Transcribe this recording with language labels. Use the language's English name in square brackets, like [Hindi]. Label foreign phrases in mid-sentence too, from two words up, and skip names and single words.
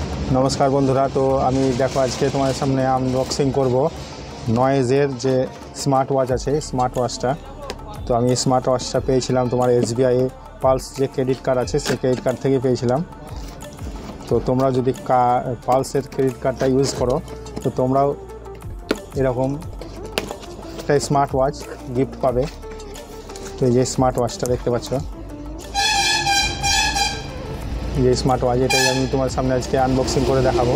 [Bangla] নমস্কার বন্ধুরা। তো আমি দেখো আজকে তোমাদের সামনে আনবক্সিং করব নয়েজের যে [English] smart watch [Bangla] আছে [English] smart watchটা। [Bangla] তো আমি [English] smart watchটা [Bangla] पेয়েছিলাম তোমাদের এসবিআই পালস যে [English] credit card [Bangla] আছে সেই [English] credit card [Bangla] থেকে पेয়েছিলাম। তো তোমরা যদি পালসের [English] credit cardটা [Bangla] ইউজ করো তো তোমরাও এরকম একটা [English] smart watch [Bangla] গিফট পাবে। তো এই [English] smart watchটা [Bangla] দেখতে पाচ্ছ, এই [English] smart watch [Bangla] एटाই আমি তোমার সামনে আজকে আনবক্সিং করে দেখাবো।